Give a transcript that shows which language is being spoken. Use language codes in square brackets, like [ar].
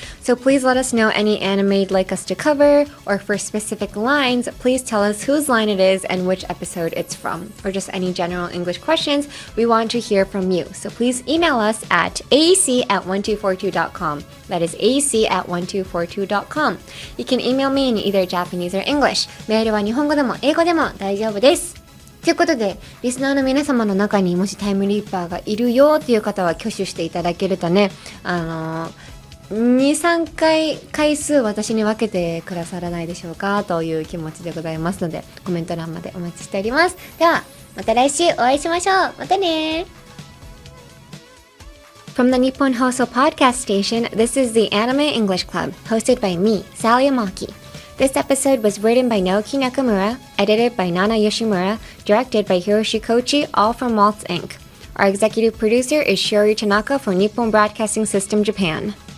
[en] So please let us know any anime you'd like us to cover, or for specific lines, please tell us whose line it is and which episode it's from, or just any general English questions. We want to hear from you. So please email us at aec@1242.com. That is aec@1242.com. You can email me in either Japanese or English. [ja] メールは日本語でも英語でも大丈夫です。ということで、リスナーの皆様の中にもしタイムリーパーがいるよっていう方は挙手していただけるとね、2、3回数私に分けてくださらないでしょうかという気持ちでございますので、コメント欄までお待ちしております。では、また来週お会いしましょう。またね。 [en] From the Nippon Hoso Podcast Station, this is the Anime English Club, hosted by me, Sally Amaki.This episode was written by Naoki Nakamura, edited by Nana Yoshimura, directed by Hiroshi Kochi, all from Waltz Inc. Our executive producer is Shiori Tanaka for Nippon Broadcasting System Japan.